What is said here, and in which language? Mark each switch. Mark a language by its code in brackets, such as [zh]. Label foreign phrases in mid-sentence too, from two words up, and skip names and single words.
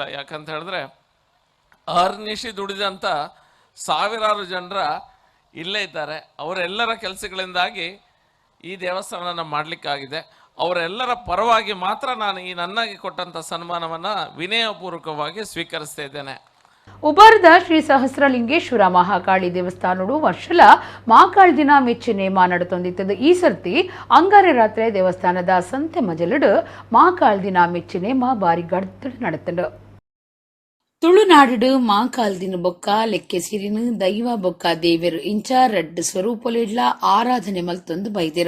[kn] ಯಾಕಂತ ಹೇಳಿದ್ರೆ ಅಹರ್ನಿಶಿ ದುಡಿದಂಥ ಸಾವಿರಾರು ಜನರ ಇಲ್ಲೇ ಇದ್ದಾರೆ. ಅವರೆಲ್ಲರ ಕೆಲಸಗಳಿಂದಾಗಿ ಈ ದೇವಸ್ಥಾನನ ಮಾಡಲಿಕ್ಕಾಗಿದೆ. ಅವರೆಲ್ಲರ ಪರವಾಗಿ ಮಾತ್ರ ನಾನು ಈ ನನಗೆ ಕೊಟ್ಟಂಥ ಸನ್ಮಾನವನ್ನು ವಿನಯಪೂರ್ವಕವಾಗಿ ಸ್ವೀಕರಿಸ್ತಾ ಇದ್ದೇನೆ. [tcy] ಉಬಾರದ ಶ್ರೀ ಸಹಸ್ರಲಿಂಗೇಶ್ವರ ಮಹಾಕಾಳಿ ದೇವಸ್ಥಾನಡು ವರ್ಷಲ ಮಹಾಕಾಳಿ ದಿನ ಮೆಚ್ಚಿ ನೇಮ ನಡತೊಂದಿತ್ತದು. ಈ ಸರ್ತಿ ಅಂಗಾರೆ ರಾತ್ರಿ ದೇವಸ್ಥಾನದ ಸಂತೆ ಮಜಲಡು ಮಹಾಕಾಳಿ ದಿನ ಮೆಚ್ಚಿ ನೇಮ ಬಾರಿ ಗಡ್ತಡು நடத்தண்டு. ತುಳುನಾಡು ಮಾಕಾಲ್ ದಿನ ಬೊಕ್ಕ ಲೆಕ್ಕೆ ಸಿರಿನು ದೈವ ಬೊಕ್ಕ ದೇವರು ಇಂಚ ರಡ್ಡು ಸ್ವರೂಪಲಿಡ್ಲ ಆರಾಧನೆ ಮಲ್ತೊಂದು ಬೈದೆರು.